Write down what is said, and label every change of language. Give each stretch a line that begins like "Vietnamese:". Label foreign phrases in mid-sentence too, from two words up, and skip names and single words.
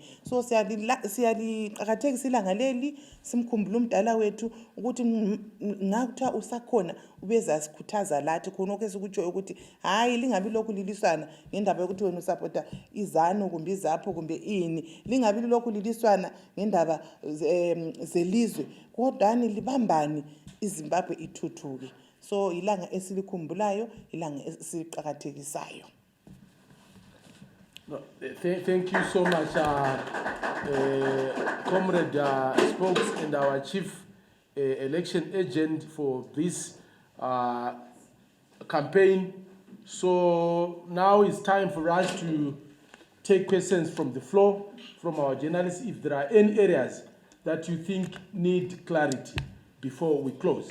North Ndebele: So siyaliqakathekisa ilanga leli simkhumbula umdala wethu ukuthi ngakuthiwa usakhona ubeza sikhuthaza lathi khona okho esikutsho ukuthi hayi lingabi lokhu liliswana ngendaba yokuthi wena usupporta izanu kumbe izapho kumbe ini, lingabi lokhu liliswana ngendaba zelizwe, kodwani libambani iZimbabwe ithuthuke. So ilanga esilikhumbulayo, ilanga esiqakathekisayo.
English: No, thank you so much, Comrade Spokes and our Chief Election Agent for this campaign. So now it's time for us to take questions from the floor, from our journalists, if there are any areas that you think need clarity before we close.